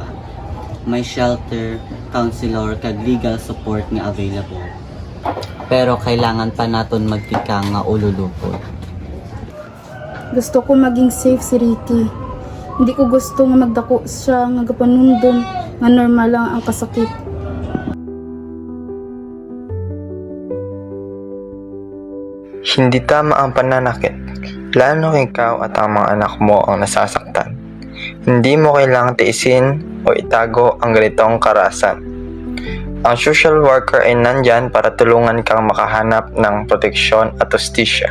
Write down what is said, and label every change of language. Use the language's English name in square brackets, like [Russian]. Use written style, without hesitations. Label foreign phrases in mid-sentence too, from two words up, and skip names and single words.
[Hiligaynon] May shelter, counselor, kag [English] legal support [Hiligaynon] nga available. Pero kailangan pa naton magtika nga ululupod. Gusto ko maging safe si Ricky. Hindi ko gusto nga magdako siya nga gapanundon nga normal lang ang kasakit. [Filipino] Hindi tama ang pananakit, lalo ikaw at ang mga anak mo ang nasasaktan. Hindi mo kailangang tiisin o itago ang ganitong karahasan. Ang social worker ay nandyan para tulungan kang makahanap ng proteksyon at hustisya.